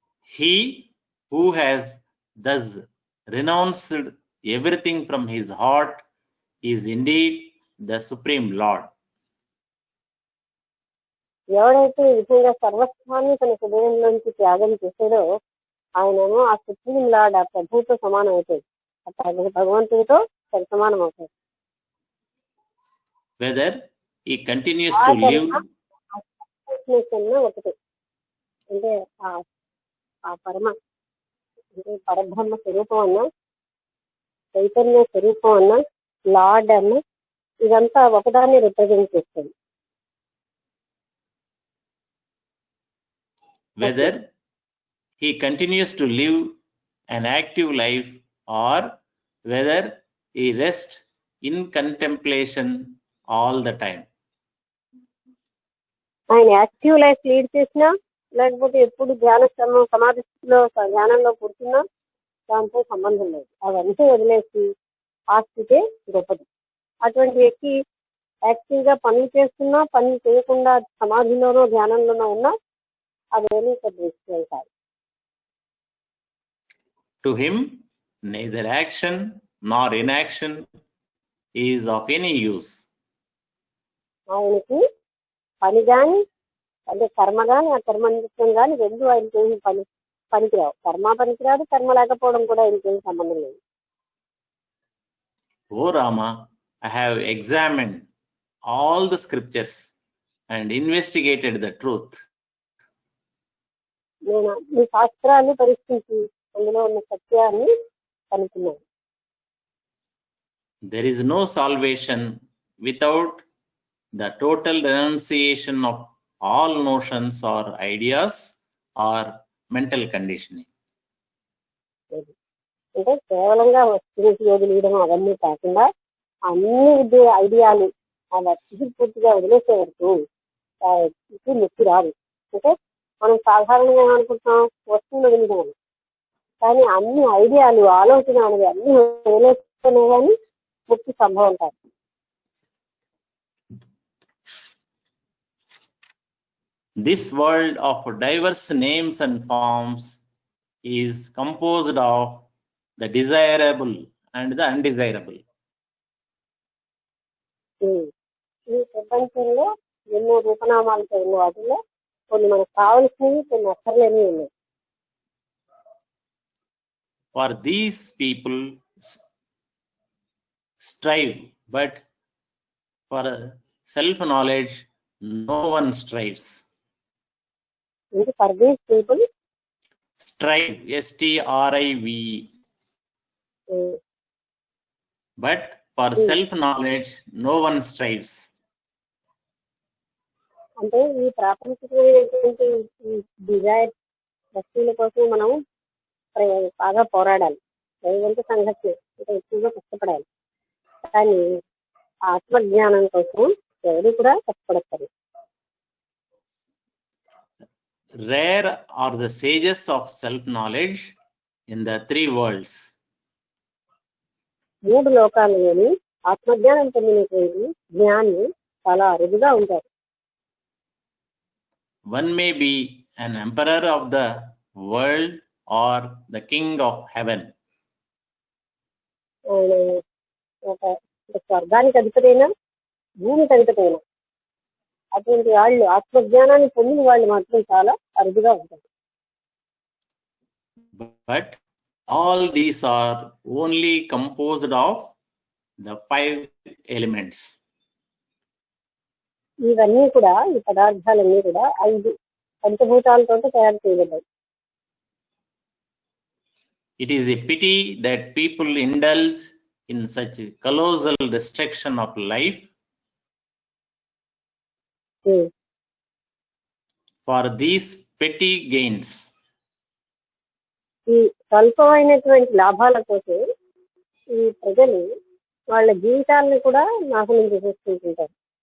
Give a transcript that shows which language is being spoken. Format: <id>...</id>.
<en>He who has thus renounced everything from his heart is indeed the Supreme Lord.</en> <te>ఎవరైతే ఈ విధంగా సర్వస్వాన్ని తన హృదయంలోంచి త్యాగం చేశాడో ఆయనేమో ఆ సుప్రీం లార్డ్, ఆ ప్రభుతో సమానం అవుతాడు, భగవంతుడితో సమానం అవుతాడు.</te> <en>whether he continues ఆ to</en> <te>కర్మ</te> <en>live</en> <te>కాన్షియస్నెస్ అన్న ఒకటే, అంటే ఆ పరమ అంటే పరబ్రహ్మ స్వరూపం అన్న, చైతన్య స్వరూపం అన్న, లార్డ్ అన్న, ఇదంతా ఒకదాన్ని రిప్రజెంట్ చేస్తుంది.</te> <en>whether he continues to live an active life or whether he rests in contemplation all the time.</en> <te>ఆయన యాక్టివ్ లైఫ్ లీడ్ చేసినా లేకపోతే ఎప్పుడు సమాధి స్థితిలో ధ్యానంలో కూర్చున్నా దాంతో సంబంధం లేదు. అవన్నీ వదిలేసి ఆ స్థితే గొప్పది. అటువంటి వ్యక్తి యాక్టివ్ గా పనులు చేస్తున్నా, పనులు చేయకుండా సమాధిలోనో ధ్యానంలోనో ఉన్నా అదేమీ పెద్ద విషయం కాదు.</te> <en>To him, neither action nor inaction is of any use.</en> <te>ఆయనకి పని కానీ అంటే కర్మ కానీ అకర్మ నిమిత్తం కానీ రెండు ఆయనకి ఏమి పనికిరావు. కర్మ పనికిరాదు, కర్మ లేకపోవడం కూడా ఆయనకి ఏమి సంబంధం లేదు.</te> <en>O Rama, I have examined all the scriptures and investigated the truth.</en> <te>నేను ఈ శాస్త్రాన్ని పరీక్షించి అందులో ఉన్న సత్యాన్ని కనుక్కున్నాను.</te> <en>There is no salvation without the total renunciation of all notions or ideas or mental conditioning.</en> <te>అంటే కేవలంగా వస్తువుకి వదిలేయడం అవన్నీ కాకుండా అన్ని ఐడియాలు అవన్నీ పూర్తిగా వదిలేసే వరకు నొప్పి రాదు. అంటే మనం సాధారణంగా ఏమనుకుంటున్నాం, వస్తువులు వదిలేయడం, కానీ అన్ని ఐడియాలు ఆలోచన అనేవి అన్ని వదిలేస్తేనే కానీ ముక్తి సంభవం కాదు.</te> <en>This world of diverse names and forms is composed of the desirable and the undesirable.</en> <te>ఈ ప్రపంచంలో ఎన్నో రూపనామాలతో ఉన్న వాటిలో కొన్ని మనకు కావలసినవి, కొన్ని అక్కర్లేనివి ఉన్నాయి.</te> <en>For these people strive, but for self-knowledge no one strives. For these people Strive, S-T-R-I-V-E. But for self-knowledge no one strives.</en> <te>అంటే ఈ ప్రాపంచికమైనటువంటి డిజైర్ వస్తువుల కోసం మనం బాగా పోరాడాలి, దైవంతో సంఘర్షణ ఇంకా ఎక్కువగా కష్టపడాలి. కానీ ఆత్మజ్ఞానం కోసం ఎవరు కూడా కష్టపడతారు.</te> <en>Rare are the sages of self-knowledge in the three worlds.</en> <te>మూడు లోకాలలోని ఆత్మజ్ఞానం పొందినటువంటి జ్ఞాని చాలా అరుదుగా ఉంటారు.</te> <en>One may be an emperor of the world or the king of heaven.</en> <te>ఒక స్వర్గానికి అధిపతైనా, భూమికి అధిపతైనా అటువంటి వాళ్ళు ఆత్మజ్ఞానాన్ని పొందిన వాళ్ళు మాత్రం చాలా అరుదుగా ఉంటారు.</te> <en>But all these are only composed of the 5 elements.</en> <te>ఇవన్నీ కూడా, ఈ పదార్థాలన్నీ కూడా 5 పంచభూతాలతో తయారు చేయబడ్డాయి.</te> <en>It is a pity that people indulge in such colossal destruction of life for these petty gains.</en> <te>ఈ స్వల్పమైనటువంటి లాభాల కోసం ఈ ప్రజలు వాళ్ళ జీవితాలను కూడా నాశనం చేసేసుకుంటుంటారు.</te>